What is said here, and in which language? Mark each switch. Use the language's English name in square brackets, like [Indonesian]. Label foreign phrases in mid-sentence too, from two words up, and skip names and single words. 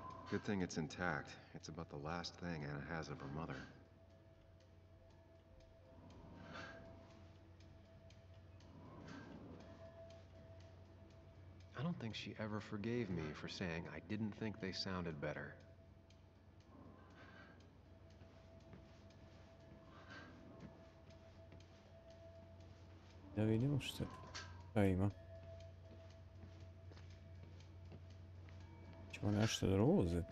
[English] Good thing it's intact. It's about the last thing Anna has of her mother. I don't think she ever forgave me for saying I didn't think they sounded better. [Serbian] Da vidimo šta ima. Ćemo nešto drugo uzeti.